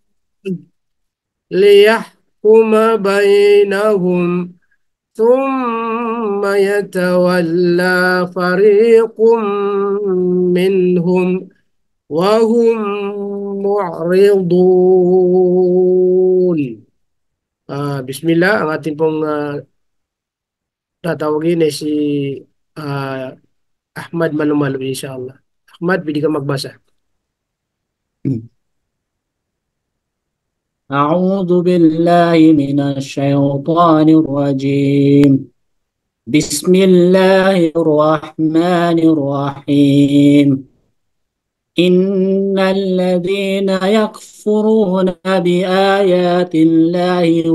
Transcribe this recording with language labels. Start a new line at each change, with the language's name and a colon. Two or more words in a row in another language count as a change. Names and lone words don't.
Arabic: ليحكم بينهم ثم يتولى فريق منهم وهم معرضون.
Filipino: Bismillah, ang ating pong tatawagin ay si Ahmad Malumalo, inshallah. Ahmad, pwede ka magbasa.
Arabic: أعوذ بالله من الشيطان الرجيم بسم الله الرحمن الرحيم إن الذين يكفرون بآيات الله